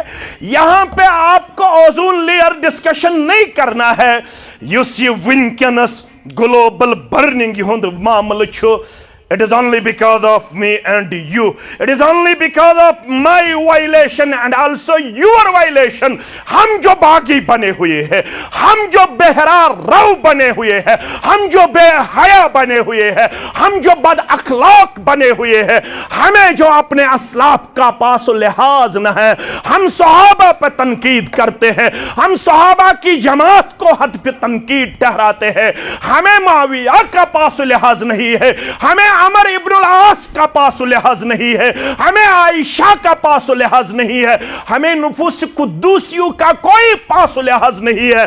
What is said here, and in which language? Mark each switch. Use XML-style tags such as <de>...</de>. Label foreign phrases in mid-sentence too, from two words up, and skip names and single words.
<ur>یہاں پہ آپ کو</ur> <en>ozone layer</en> <ur>ڈسکشن نہیں کرنا ہے.</ur> <ks>युस ये विनकनस</ks> <en>global burning</en> <ks>हुंद मामल छु,</ks> <en>it is only because of me and you, it is only because of my violation and also your violation।</en> <ur>ہم جو باغی بنے ہوئے ہیں، ہم جو بے راہ رو بنے ہوئے ہیں، ہم جو بے حیا بنے ہوئے ہیں، ہم جو بد اخلاق بنے ہوئے ہیں، ہمیں جو اپنے اسلاف کا پاس لحاظ نہ ہے، ہم صحابہ پر تنقید کرتے ہیں، ہم صحابہ کی جماعت کو حد پہ تنقید ٹھہراتے ہیں، ہمیں معاویہ کا پاس لحاظ نہیں ہے، ہمیں عمرو ابن العاص کا پاس لحاظ نہیں ہے، ہمیں عائشہ کا پاس لحاظ نہیں ہے، ہمیں نفوس قدسیوں کا کوئی پاس لحاظ نہیں ہے.</ur>